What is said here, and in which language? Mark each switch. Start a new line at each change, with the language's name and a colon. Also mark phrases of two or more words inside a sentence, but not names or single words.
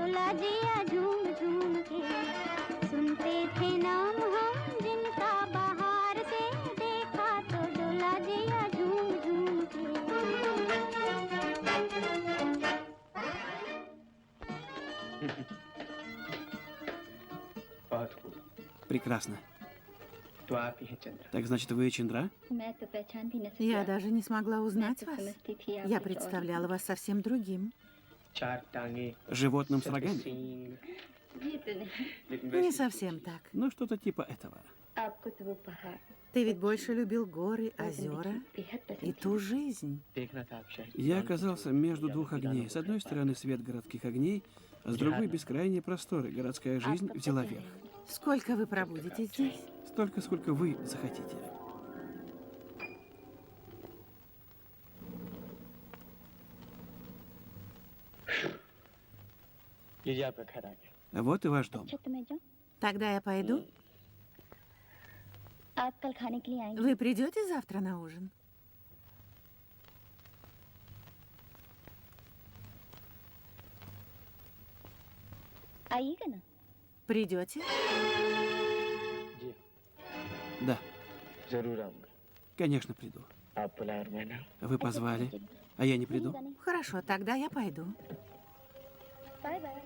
Hindi: जिया झूम झूम के सुनते थे नाम हम जिनका बाहर से देखा तो डोला जिया झूम झूम के बहुत खूब।
Russian: Прекрасно.
Hindi: तो आप ही हैं चंद्रा।
Russian: Так значит, вы Чандра?
Hindi: मैं तो पहचान भी न
Russian: Я даже не смогла узнать вас.
Hindi: समझती थी आप
Russian: Я
Hindi: कुछ और
Russian: представляла вас совсем другим.
Hindi: चार टांगे,
Russian: Животным с
Hindi: सफेद
Russian: рогами?
Hindi: सींग, ये तो नहीं लेकिन
Russian: Не
Hindi: वैसे
Russian: совсем так. Ну, что-то типа этого.
Hindi: आपको तो वो पहाड़
Russian: Ты ведь больше любил горы, озера
Hindi: बेहद
Russian: и
Hindi: पसंद
Russian: ту жизнь.
Hindi: देखना था आप शायद।
Russian: Я оказался между двух огней. С одной стороны свет городских огней, а с другой бескрайние просторы. Городская жизнь взяла верх. Сколько вы пробудете здесь? Столько, сколько вы захотите.
Hindi: लीजिए आपका घर आ गया।
Russian: Вот и ваш дом.
Hindi: अच्छा तो मैं जाऊँ
Russian: Тогда я пойду.
Hindi: आप कल खाने के लिए आएंगे
Russian: Вы придете завтра на ужин?
Hindi: आइएगा ना
Russian: Придете?
Hindi: जी
Russian: Да,
Hindi: जरूर आऊंगा।
Russian: конечно, приду.
Hindi: आप बुलाए और मैं ना।
Russian: Вы позвали, а я не приду. Хорошо, тогда я пойду.
English: bye bye